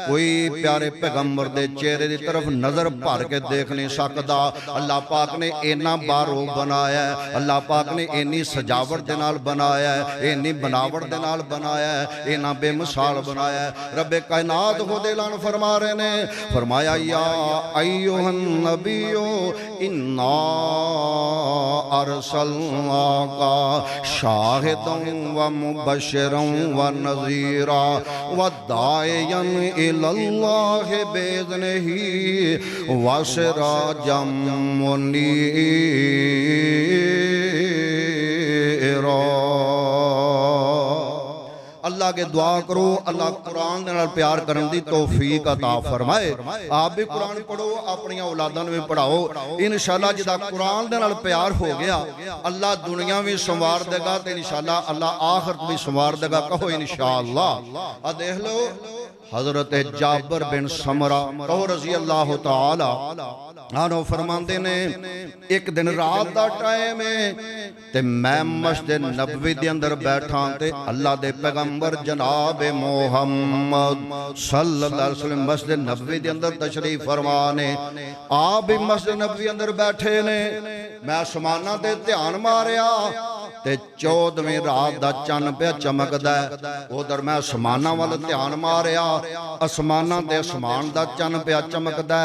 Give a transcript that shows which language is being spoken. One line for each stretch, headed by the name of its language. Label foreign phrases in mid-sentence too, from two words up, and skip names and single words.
Punjabi: کوئی پیارے پیغمبر دے چہرے دی طرف نظر بھر کے دیکھ نہیں سکدا. اللہ پاک نے اینا بارو بنایا ہے، اللہ پاک نے اینی سجاوٹ دے نال بنایا ہے، اینی بناوٹ دے نال بنایا ہے، اینا بے مثال بنایا ہے. رب کائنات خود اعلان فرما رہے نے، فرمایا
Arabic: يا أيها النبي إنا أرسلناك شاهدا ومبشرا ونذيرا وداعيا إلى الله بإذنه وسراجا منيرا.
Punjabi: اللہ کے دعا کرو، اللہ قرآن دے نال پیار کرن دی توفیق عطا فرمائے. آپ بھی قرآن پڑھو، اپنی اولاداں نوں بھی پڑھاؤ. ان شاء اللہ جیدا قرآن دے نال پیار ہو گیا، اللہ دنیا بھی سنوار دے گا تے ان شاء اللہ اللہ آخرت بھی سنوار دے گا. کہو ان شاء اللہ۔ آ دیکھ لو حضرت جابر بن سمرہ کہو
Arabic: رضي الله تعالى عنه
Punjabi: فرماندے نے، ایک دن رات دا ٹائم ہے تے میں مسجد نبوی دے اندر بیٹھا تے اللہ دے پیغمبر جناب محمد
Arabic: صلى الله عليه وسلم
Punjabi: مسجد نبوی دے اندر تشریف فرما نے. آپ بھی مسجد نبوی اندر بیٹھے نے۔ میں آسماناں تے دھیان ماریا تے 14ویں رات دا چن پیا چمکدا. ادھر میں آسماناں وال دھیان ماریا، آسماناں تے آسمان دا چن پیا چمکدا.